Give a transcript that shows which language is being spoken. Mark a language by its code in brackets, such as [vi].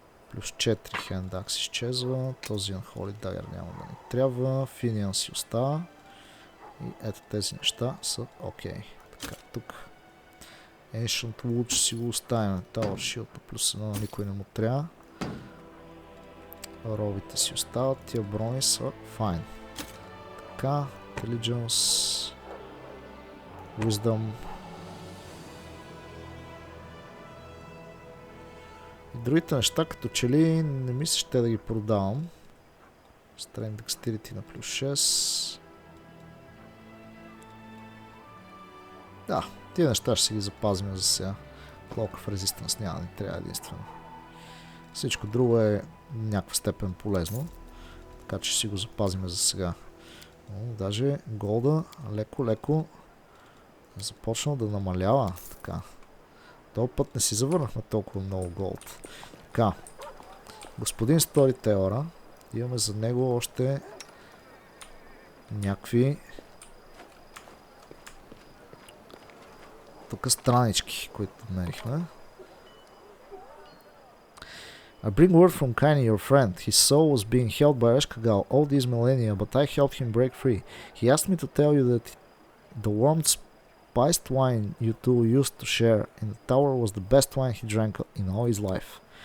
[bg] Плюс 4 хендакс изчезва, този Unholy Dagger няма да ни трябва, Финиан си остава и ето тези неща са окей. Така, тук Ancient Wood си го оставим, Tower Shield плюс 1 на никой не му трябва. Робите си остават, тия брони са файн. Така, Intelligence, Wisdom. И другите неща, като че ли не мисля ще да ги продавам. Strength Dexterity на плюс 6. Да, тия неща ще си ги запазим за сега. Cloak of Resistance няма да ни трябва единствено. Всичко друго е някаква степен полезно. Така че ще си го запазим за сега. Даже голда леко започна да намалява. Така. Този път не си завърнахме толкова много голд. Така. Господин Сторителъра. Имаме за него още някакви тук странички, които намерихме. [en] I bring word from Kaini, your friend. His soul was being held by Ashkagal all these millennia, but I helped him break free. He asked me to tell you that the warm spiced wine you two used to share in the tower was the best wine he drank in all his life.